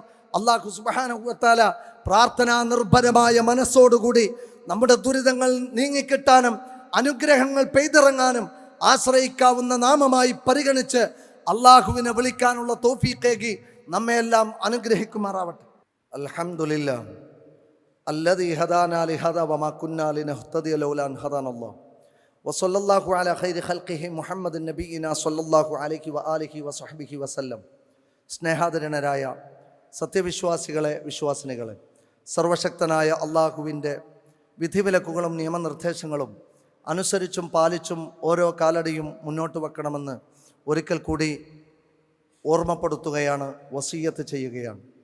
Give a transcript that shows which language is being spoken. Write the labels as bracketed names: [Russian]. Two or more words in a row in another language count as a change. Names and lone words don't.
[Arabic] الله سبحانه وتعالى [Malayalam] പ്രാർത്ഥനാ നിർഭരമായ മനസ്സോടുകൂടി നമ്മുടെ ദുരിതങ്ങൾ നീങ്ങിക്കിട്ടാനും അനുഗ്രഹങ്ങൾ പെയ്തിറങ്ങാനും ആശ്രയിക്കാവുന്ന നാമമായി പരിഗണിച്ച് അല്ലാഹുവിനെ വിളിക്കാനുള്ള തൗഫീഖേകി നമ്മെയെല്ലാം അനുഗ്രഹിക്കുമാറാവട്ടെ. [Arabic] അൽഹംദുലില്ലാഹ് الذي هدانا لهذا وما كنا لنهتدي لولا أن هدانا الله وصلى الله على خير خلقه محمد نبينا صلى الله عليه وعلى آله وصحبه وسلم. [Malayalam] സ്നേഹാദരനരായ സത്യവിശ്വാസികളെ, വിശ്വാസിനികളെ, സർവശക്തനായ അള്ളാഹുവിൻ്റെ വിധിവിലക്കുകളും നിയമനിർദ്ദേശങ്ങളും അനുസരിച്ചും പാലിച്ചും ഓരോ കാലടിയും മുന്നോട്ട് വെക്കണമെന്ന് ഒരിക്കൽ കൂടി ഓർമ്മപ്പെടുത്തുകയാണ്, വസിയ്യത്ത് ചെയ്യുകയാണ്.